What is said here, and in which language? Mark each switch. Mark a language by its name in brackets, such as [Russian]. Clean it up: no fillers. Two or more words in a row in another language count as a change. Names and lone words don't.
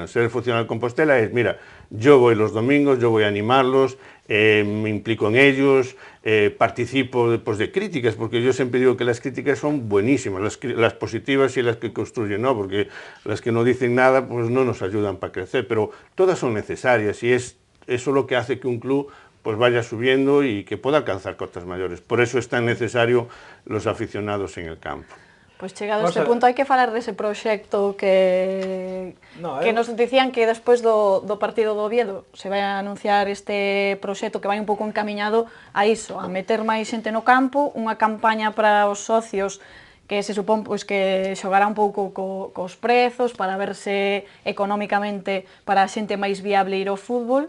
[Spanish] Ser aficionado del Compostela es, mira, yo voy los domingos, yo voy a animarlos, me implico en ellos, participo pues, de críticas, porque yo siempre digo que las críticas son buenísimas, las positivas y las que construyen, ¿no? Porque las que no dicen nada pues no nos ayudan para crecer, pero todas son necesarias y es eso lo que hace que un club pues vaya subiendo y que pueda alcanzar cotas mayores. Por eso es tan necesario los aficionados en el campo. [Galician] Pois chegado a este punto hai que falar dese proxecto que nos dicían que despois do partido do Oviedo se vai a anunciar este proxecto que vai un pouco encamiñado a iso, a meter máis xente no campo, unha campaña para os socios que se supón pois, que xogará un pouco cos prezos para verse económicamente para a xente máis viable ir ao fútbol.